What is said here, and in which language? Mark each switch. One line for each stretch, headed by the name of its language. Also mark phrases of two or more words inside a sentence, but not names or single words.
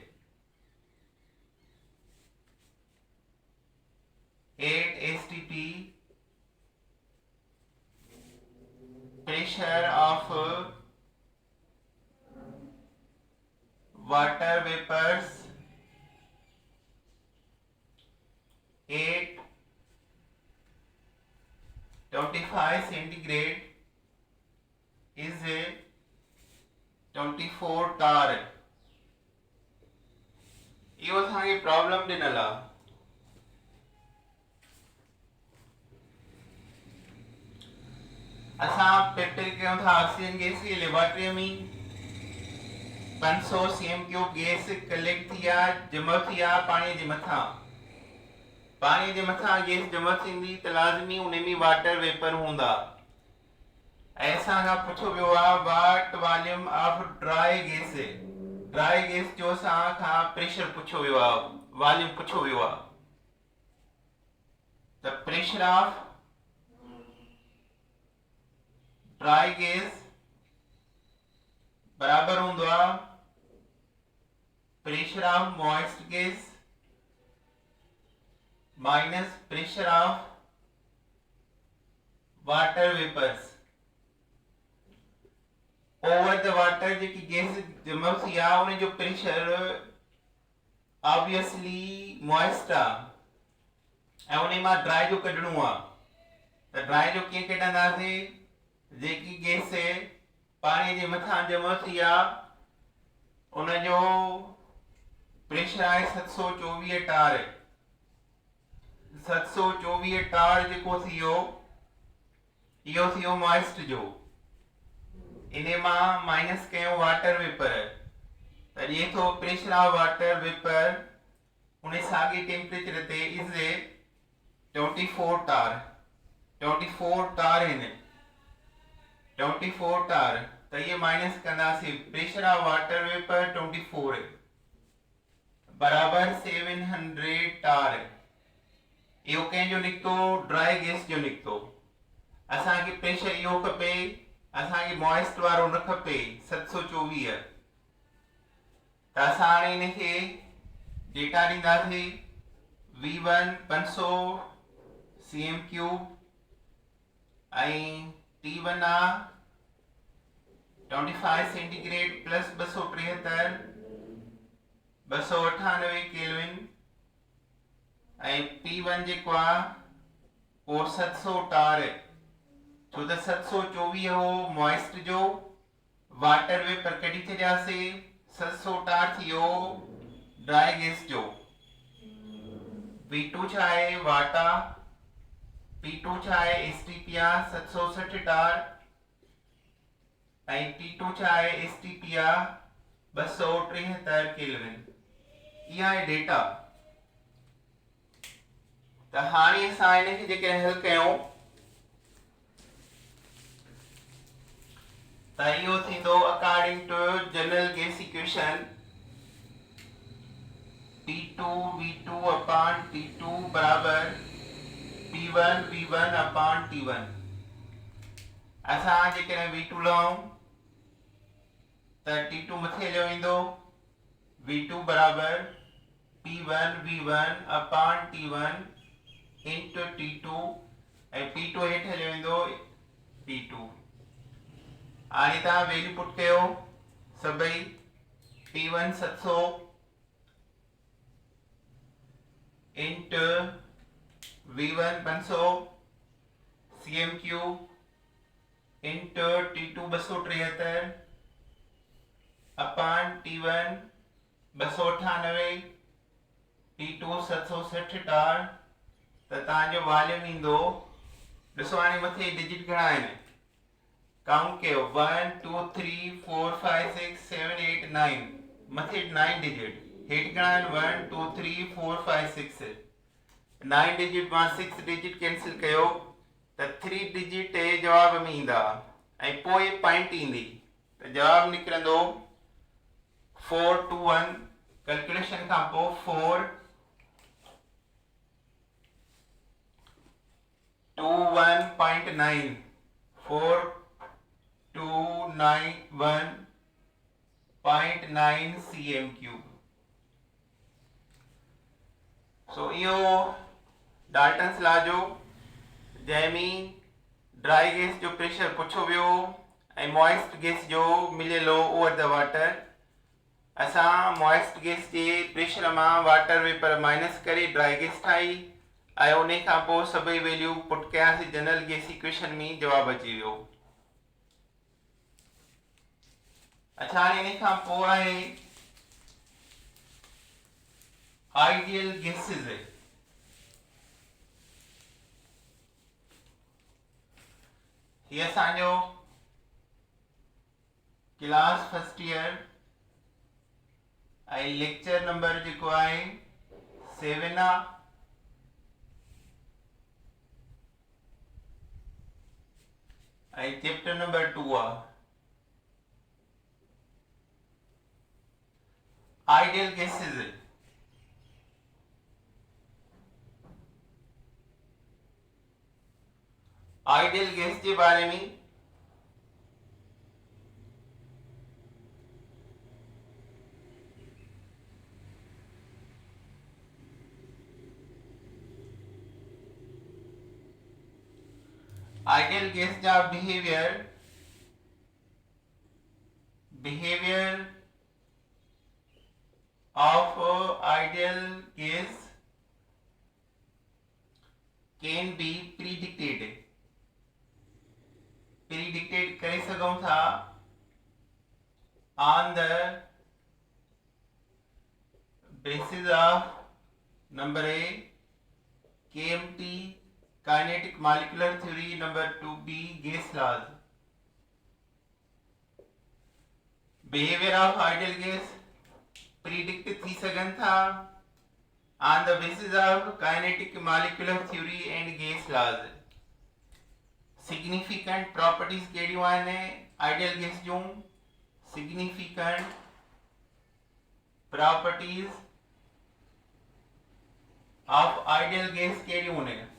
English: 8 STP, pressure of water vapors 8 25 centigrade is a 24 tar.
Sindhi: इहो असांखे प्रॉब्लम ॾिनल आहे. असां प्रिपेयर कयूं था
English: oxygen gas
Sindhi: खे लेबोरेटरी में. 500
English: cm cube gas collect
Sindhi: थी आहे, जमा थी आहे पाणीअ जे मथां. पाणीअ जे मथां गैस जमा थींदी त लाज़मी उन में
English: water vapour
Sindhi: हूंदा. ऐं असां खां पुछो वियो आहे
English: what volume of dry gas. dry gas
Sindhi: जो असां खां प्रेशर पुछो वियो आहे, वॉल्यूम पुछो वियो आहे.
English: the pressure of dry gas
Sindhi: बराबर हूंदो आहे
English: pressure of moist gas minus pressure of water vapours. over the water
Sindhi: जेकी गैस जमा थी आहे उन जो प्रेशर
English: obviously moist
Sindhi: आहे ऐं उन मां ड्राई जो कढणो आहे. त ड्राई जो कीअं कढंदासीं? जेकी गैस पाणी जे मथां जमा थी आहे उन जो प्रेशर आहे 724 टार. 724 टार जेको थियो इहो थियो मॉइस्ट जो. इन मां माइनस कयो
English: water vapour
Sindhi: त ॾिए थो
English: pressure of water vapour
Sindhi: उन साॻे टेम्परेचर ते
English: is 24 torr.
Sindhi: 24 टार आहिनि. 24 टार त इहे माइनस कंदासीं.
English: pressure of water vapour
Sindhi: 24 बराबर 700 टार. इहो कंहिंजो निकितो? ड्राई गैस जो निकितो. असांखे प्रेशर इहो खपे, असांखे मॉइस्ट वारो न खपे 724. त असां हाणे हिनखे डेटा ॾींदासीं. V1 500
English: cm cube
Sindhi: ऐं T1 आहे 25
English: centigrade plus
Sindhi: 273 298 केल्विन ऐं P1 जेको आहे उहो 700 टार. छो त 724 हो मॉइस्ट जो,
English: water vapour
Sindhi: कढी छॾियासीं, 700 टार थियो
English: dry gas
Sindhi: जो. V2 छा आहे? वाटा. P2 छा आहे? STP आहे 760 टार ऐं T2 छा आहे? STP आहे 273 केल्विन. इहा आहे डेटा. त हाणे असां हिनखे जेके हल कयूं त इहो थींदो
English: according to general gas equation P2 V2 upon T2
Sindhi: बराबर
English: P1 V1 upon T1.
Sindhi: असां जेकॾहिं V2 लहूं त T2 मथे हलियो ईंदो. V2 बराबर
English: P1 V1 upon T1 into T2
Sindhi: ऐं P2 हेठि हलियो ईंदो P2. हाणे तव्हां
English: value put
Sindhi: कयो सभई.
English: P1 700 into V1 500 cm cube into T2 273 upon T1 298 T2 760 torr
Sindhi: त तव्हांजो वॉल्यूम ईंदो। ॾिसो हाणे मथे डिजिट घणा आहिनि काउंट कयो 1 2 3 4 5 6 7 8 9 मथे 9 डिजिट हेठि घणा आहिनि 1 2 3 4 5 6 9 डिजिट मां 6
English: digit cancel
Sindhi: कयो त 3 डिजिट जवाब में ईंदा ऐं पोइ पॉइंट ईंदी त जवाब निकिरंदो 421 कैलकुलेशन खां पोइ 4 21.9 4291.9 cm cube। सो इहो
English: Dalton's law
Sindhi: जो जंहिंमें
English: dry gas
Sindhi: जो प्रेशर पुछो वियो ऐं
English: moist gas
Sindhi: जो मिलियलु
English: over the water.
Sindhi: असां
English: moist gas
Sindhi: जे प्रेशर मां
English: water vapour
Sindhi: माइनस करे
English: dry gas
Sindhi: ठाही ऐं उन खां पोइ सभई
English: value put
Sindhi: कयासीं
English: general gas equation
Sindhi: में जवाब अची वियो। अच्छा हाणे इन खां पोइ आहे
English: ideal gases.
Sindhi: ये असांजो
English: class first year
Sindhi: ऐं
English: lecture number
Sindhi: जेको आहे 7 आहे। ऐं
English: chapter number
Sindhi: 2 आहे
English: ideal gases. ideal gas
Hindi: के बारे में
English: ideal gas जा बिहेवियर of ideal gas can be predicted
Sindhi: करे सघूं था
English: on the basis of number A KMT kinetic molecular theory, number 2B gas laws। behavior of ideal gas predict
Sindhi: थी सघन था
English: on the basis of kinetic molecular theory and gas laws। significant properties
Sindhi: कहिड़ियूं आहिनि
English: ideal gas जूं? significant properties of ideal gas
Sindhi: कहिड़ियूं आहिनि?